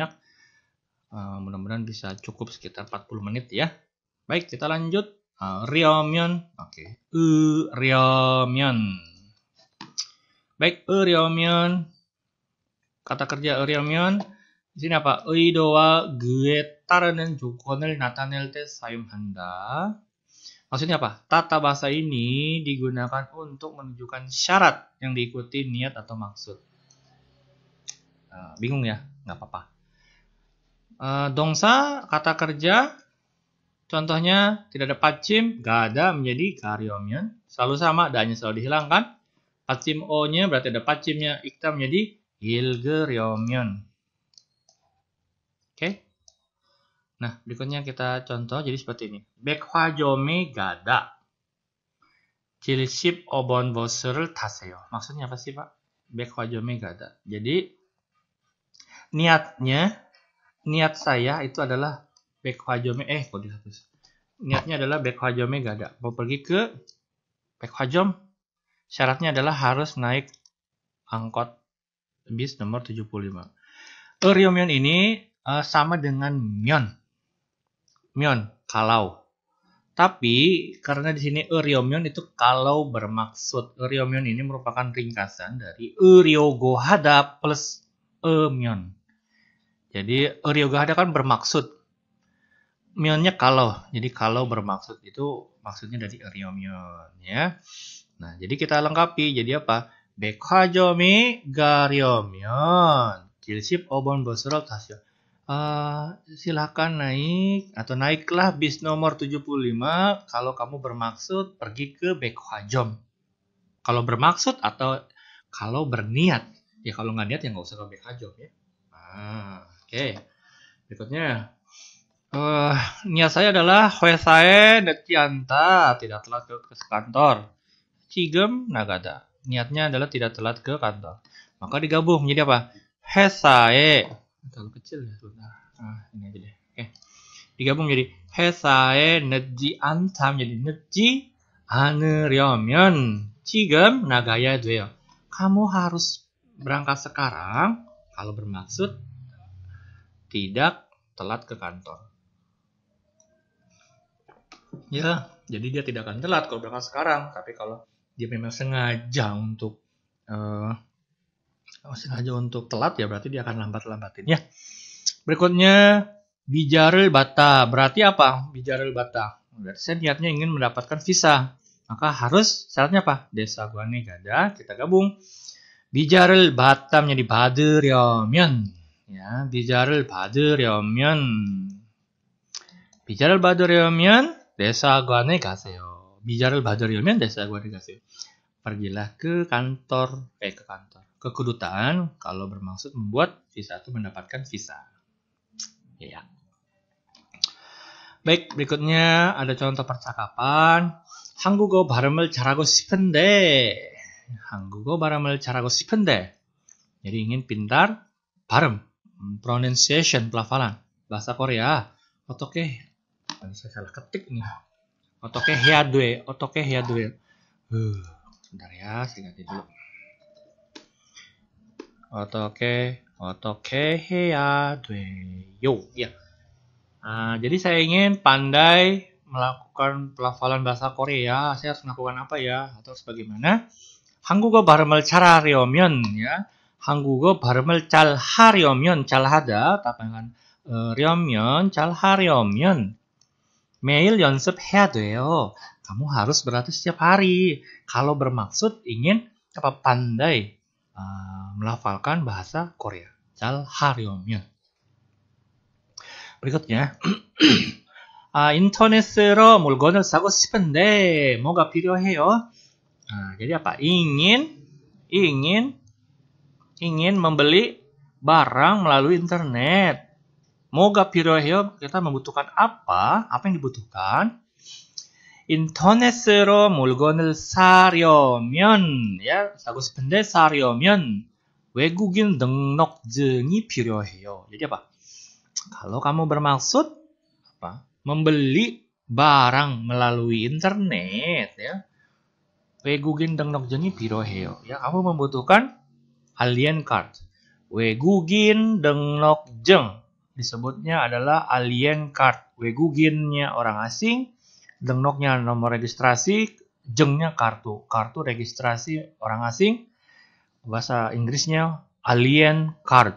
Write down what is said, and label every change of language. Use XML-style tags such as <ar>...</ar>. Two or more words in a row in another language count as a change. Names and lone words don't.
<id>Mudah-mudahan bisa cukup sekitar 40 menit ya. Baik, kita lanjut. Ryeomyeon. Oke. Ryeomyeon. Baik, Ryeomyeon. Kata kerja Ryeomyeon di sini apa?</id> <ko>의도와 그에 따르는 조건을 나타낼 때 사용한다.</ko> <id>Maksudnya apa? Tata bahasa ini digunakan untuk menunjukkan syarat yang diikuti niat atau maksud. Bingung ya? Nggak apa-apa. Dongsa, kata kerja, contohnya tidak ada pacim, nggak ada, menjadi Ryeomyeon. Selalu sama, da-nya selalu dihilangkan. Pacim o-nya berarti ada pacimnya, ikta menjadi Ryeomyeon. Oke. Nah, berikutnya kita contoh jadi seperti ini.</id> <ko>백화점에 가다. 75번 버스를 타세요.</ko> <id>Maksudnya apa sih, Pak?</id> <ko>백화점에 가다.</ko> <id>Jadi niat saya itu adalah 백화점에 kok dihapus. Niatnya adalah</id> <ko>백화점에 가다.</ko> <id>Mau pergi ke 백화점, syaratnya adalah harus naik angkot bis nomor 75. Ryeomyeon ini sama dengan myeon. Myeon, kalau. Tapi karena di sini Ryeomyeon itu kalau bermaksud. Ryeomyeon ini merupakan ringkasan dari Ryogohada plus myeon. Jadi Ryogohada kan bermaksud. Myeonnya kalau. Jadi kalau bermaksud itu maksudnya dari Ryeomyeon ya. Nah, jadi kita lengkapi. Jadi apa?</id> <ko>백화점에 가려면 75번 버스를 타세요.</ko> <id>Silakan naik atau naiklah bis nomor 75 kalau kamu bermaksud pergi ke 백화점. Kalau bermaksud atau kalau berniat. Ya kalau nggak niat ya nggak usah ke 백화점 ya. Oke. Berikutnya. Niat saya adalah</id> <ko>회사에 늦지 않다,</ko> <id>tidak telat ke kantor.</id> <ko>지금 나가다.</ko> <id>Niatnya adalah tidak telat ke kantor. Maka digabung menjadi apa? 회사에. Terlalu kecil ya. Ini aja deh. Oke. Digabung menjadi</id> <ko>회사에 늦지 않다</ko> <id>menjadi</id> <ko>늦지 않으려면 지금 나가야 돼요.</ko> <id>Kamu harus berangkat sekarang kalau bermaksud tidak telat ke kantor. Ya, jadi dia tidak akan telat kalau berangkat sekarang. Tapi kalau dia memang sengaja untuk telat, ya berarti dia akan lambatin ya. Berikutnya</id> <ko>비자를 받다.</ko> <id>Berarti apa?</id> <ko>비자를 받다.</ko> <id>Berarti saya niatnya ingin mendapatkan visa. Maka harus syaratnya apa?</id> <ko>대사관에 가다,</ko> <id>kita gabung.</id> <ko>비자를 받다 menjadi 받으려면, ya, 비자를 받으려면 대사관에 가세요. 비자를 받으려면 대사관에 가세요.</ko> <id>Pergilah ke kantor, ke kedutaan kalau bermaksud membuat visa atau mendapatkan visa. Ya. Baik, berikutnya ada contoh percakapan.</id> <ko>한국어 발음을 잘하고 싶은데. 한국어 발음을 잘하고 싶은데.</ko> <id>Jadi ingin pintar 발음, pronunciation, pelafalan bahasa Korea. 어떻게? Saya salah ketik nih.</id> <ko>어떻게 해야 돼?</ko> <id>Bentar ya, saya ganti dulu.</id> <ko>어떻게 해야 돼요?</ko> <id>Ya. Jadi saya ingin pandai melakukan pelafalan bahasa Korea. Saya harus melakukan apa ya? Atau sebagaimana?</id> <ko>한국어 발음을 잘하려면, ya. 한국어 발음을 잘하려면, 잘하다, 답변한 잘하려면 매일 연습해야 돼요.</ko> <id>Kamu harus berlatih setiap hari. Kalau bermaksud ingin pandai melafalkan bahasa Korea.</id> <ko>잘하려면. berikutnya 인터넷으로 물건을 사고 싶은데 뭐가 필요해요?</ko> <id>Jadi apa? Ingin membeli barang melalui internet.</id> <ko>뭐가 필요해요?</ko> <id>Kita membutuhkan apa? Apa yang dibutuhkan?</id> <ko>인터넷으로 물건을 사려면, ya, 사고 싶은데 사려면 외국인 등록증이 필요해요.</ko> <id>Jadi apa? Kalau kamu bermaksud apa? Membeli barang melalui internet, ya.</id> <ko>외국인 등록증이 필요해요.</ko> <id>Ya, kamu membutuhkan</id> <en>alien card.</en> <id>외국인 등록증 disebutnya adalah</id> <en>alien card.</en> <id>외국인nya orang asing, 등록nya nomor registrasi, jengnya kartu. Kartu registrasi orang asing. Bahasa Inggrisnya</id> <en>alien card.</en>